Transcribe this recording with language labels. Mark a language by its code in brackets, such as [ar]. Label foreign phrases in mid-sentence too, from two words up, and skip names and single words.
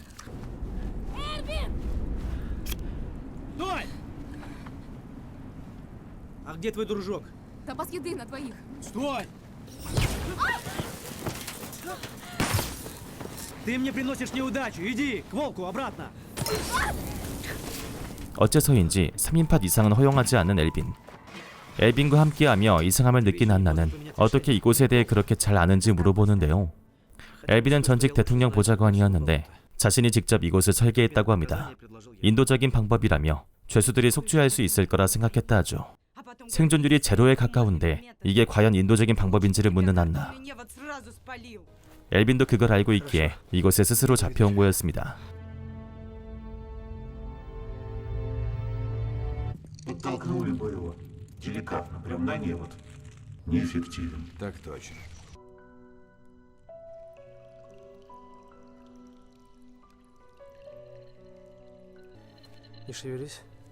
[ru] Стой! А где твой дружок? Запас еды на двоих. Стой! Ты мне приносишь неудачу. Иди к волку обратно. [ko] 어째서인지 3인팟 이상은 허용하지 않는 엘빈. 엘빈과 함께하며 이상함을 느낀 안나는 어떻게 이곳에 대해 그렇게 잘 아는지 물어보는데요. 엘빈은 전직 대통령 보좌관이었는데 자신이 직접 이곳을 설계했다고 합니다. 인도적인 방법이라며 죄수들이 속죄할 수 있을 거라 생각했다 하죠. 생존율이 제로에 가까운데 이게 과연 인도적인 방법인지를 묻는 안나. 엘빈도 그걸 알고 있기에 이곳에 스스로 잡혀온 거였습니다. [ru] Подтолкнули бы его. Деликатно, прям на невод. Неэффективен. Так точно. Не шевелись.